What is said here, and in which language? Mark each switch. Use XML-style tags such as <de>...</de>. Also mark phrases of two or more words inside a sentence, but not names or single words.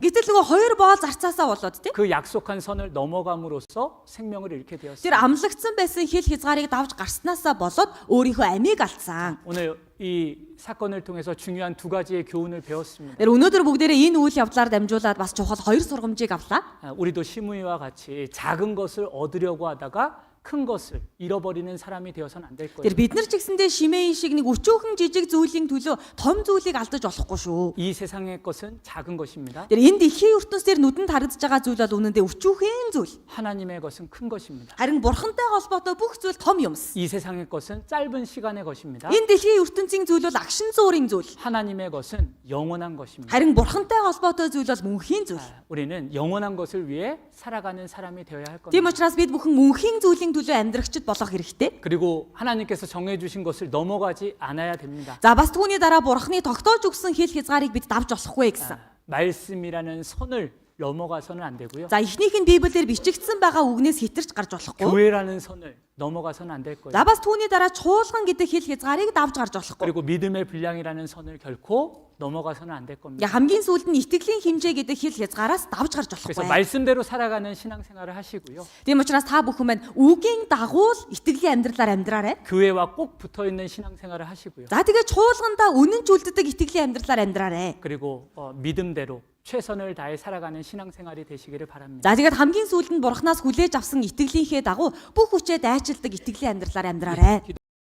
<mn>Гэтэл нөгөө хоёр боол зарцаасаа болоод тийм.</mn> <ko>그 약속한 선을 넘어감으로써 생명을 잃게</ko> <mn>Тэр</mn> <ko>되었어요.</ko> <mn>амлагдсан байсан хэл хязгаарыг давж гарснаасаа болоод өөрийнхөө амийг алдсан.</mn> <ko>오늘 이 사건을 통해서 중요한 두 가지의 교훈을 배웠습니다.</ko> <mn>Тэр өнөөдөр бүгдээрээ энэ үйл явдлаар дамжуулаад бас чухал хоёр сургамжийг авлаа.</mn> <ko>우리도 시므이와 같이 작은 것을 얻으려고 하다가 큰 것을 잃어버리는 사람이 되어서는 안 될 거예요.</ko> <mn>Тэр бид нар ч гэсэндээ Шимей шиг нэг өчөөхөн жижиг зүйлийн төлөө том зүйлийг алдаж болохгүй шүү.</mn> <ko>이 세상의 것은 작은 것입니다.</ko> <mn>Тэр энэ дэлхийн ертөнцийн нүдэнд харагдаж байгаа зүйл бол үнэндээ өчөөхөн зүйл.</mn> <ko>하나님의 것은 큰 것입니다.</ko> <mn>Харин бурхантай холбоотой бүх зүйл том юмс.</mn> <ko>이 세상의 것은 짧은 시간의 것입니다.</ko> <mn>Энэ дэлхийн ертөнцийн зүйл бол агшин зуурын зүйл.</mn> <ko>하나님의 것은 영원한 것입니다.</ko> <mn>Харин бурхантай холбоотой зүйл бол мөнхийн зүйл.</mn> <ko>우리는 영원한 것을 위해 살아가는 사람이 되어야 할</ko> <mn>Тийм</mn> <ko>겁니다.</ko> <mn>учраас бид бүхэн мөнхийн зүйлийн төлөө амьдрагчд болох хэрэгтэй.</mn> <ko>그리고 하나님께서 정해주신 것을 넘어가지 않아야 됩니다.</ko> <mn>За бас түүний дараа бурхны тогтоож өгсөн хэл хязгаарыг бид давж болохгүй гэсэн.</mn> <ko>말씀이라는 선을 넘어가서는 안 되고요.</ko> <mn>За эхнийх нь Библиэр бичигдсэн байгаа үгнээс хитэрч гарч болохгүй.</mn> <ko>교회라는 선을 넘어가서는 안 될 거예요.</ko> <mn>За бас түүний дараа чуулган гэдэг хэл хязгаарыг давж гарч болохгүй.</mn> <ko>그리고 믿음의 분량이라는 선을 결코 넘어가서는 안 될 겁니다.</ko> <mn>Хамгийн сүүлд нь итгэлийн хэмжээ гэдэг хэл хязгаараас давж гарч</mn> <ko>그래서</ko> <mn>болохгүй.</mn> <ko>말씀대로 살아가는 신앙생활을 하시고요.</ko> <mn>Тийм учраас та бүхэн маань үгийн дагуу л итгэлийн амьдралаар амьдраарай.</mn> <ko>교회와 꼭 붙어 있는 신앙생활을 하시고요.</ko> <mn>За тэгээ чуулгандаа үнэн ч үлддэг итгэлийн амьдралаар амьдраарай.</mn> <ko>그리고 믿음대로 최선을 다해 살아가는 신앙생활이 되시기를 바랍니다.</ko> <mn>За тэгээд хамгийн сүүлд нь бурхнаас хүлээж авсан итгэлийнхээ дагуу бүх хүчээ дайчилдаг итгэлийн амьдралаар амьдраарай.</mn>